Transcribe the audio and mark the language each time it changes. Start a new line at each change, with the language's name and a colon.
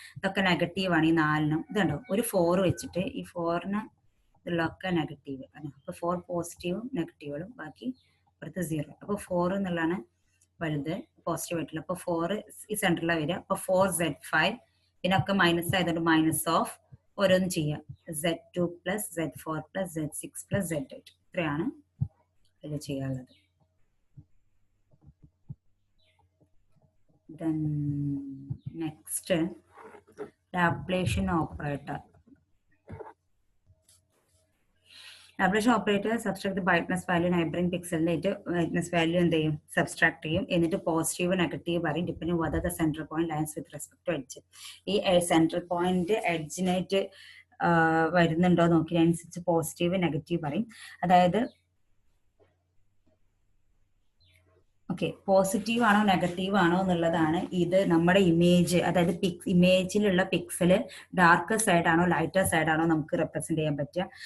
Malayalam: ഇതൊക്കെ നെഗറ്റീവ് ആണ്. ഈ 4നും ഇതുണ്ടോ ഒരു 4 വെച്ചിട്ട് ഈ 4ന് ഇതിലൊക്കെ നെഗറ്റീവ്. അപ്പൊ 4 പോസിറ്റീവും നെഗറ്റീവുകളും ബാക്കി അപ്പുറത്ത് 0. അപ്പോൾ 4 എന്നുള്ളതാണ് വലുത്, പോസിറ്റീവ് ആയിട്ടുള്ള. അപ്പോൾ 4 ഈ സെൻറ്ററിലാണ് വരിക. അപ്പോൾ 4z5, ഇതിനൊക്കെ മൈനസ് ആയതുകൊണ്ട് മൈനസ് ഓഫ് ഓരോന്ന് ചെയ്യാം. z2 plus z4 plus z6 plus z8. ഇത്രയാണ് ഇതിൽ ചെയ്യാനുള്ളത്.
English: Then next, Laplacian operator. Laplacian operator subtract the brightness value neighboring pixel brightness value
Malayalam: എന്ത് ചെയ്യും, സബ്സ്ട്രാക്ട് ചെയ്യും. എന്നിട്ട് പോസിറ്റീവ് നെഗറ്റീവ് പറയും, depending
English: whether the center point lies with respect to edge.
Malayalam: ഈ central point എഡ്ജിനായിട്ട് വരുന്നുണ്ടോ നോക്കി അതിനനുസരിച്ച് പോസിറ്റീവ് നെഗറ്റീവ് പറയും. അതായത് ഓക്കെ, പോസിറ്റീവ് ആണോ നെഗറ്റീവ് ആണോ എന്നുള്ളതാണ് ഇത് നമ്മുടെ ഇമേജ്, അതായത് ഇമേജിലുള്ള പിക്സല് ഡാർക്ക് സൈഡ് ആണോ ലൈറ്റർ സൈഡ് ആണോ നമുക്ക് റെപ്രസെന്റ് ചെയ്യാൻ പറ്റുക.